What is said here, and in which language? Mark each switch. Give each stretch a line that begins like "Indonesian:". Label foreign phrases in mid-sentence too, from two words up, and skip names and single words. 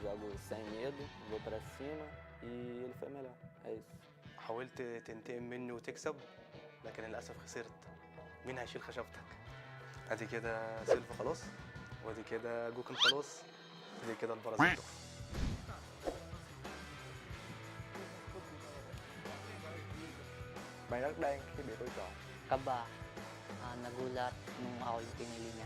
Portuguese: jogo sem medo, vou para cima e ele foi melhor. É isso.
Arabic: حاولت تنتقم مني وتكسب لكن للأسف خسرت. مين هيشيل خشبتك؟ ادي كده سيلفا خلاص، وادي كده جوكن خلاص، ادي كده البرازيل.
Vietnamese: Bạn rất đen khi bị tôi chọn.
Filipino: Kaba, nagulat nung ako yung pinili niya.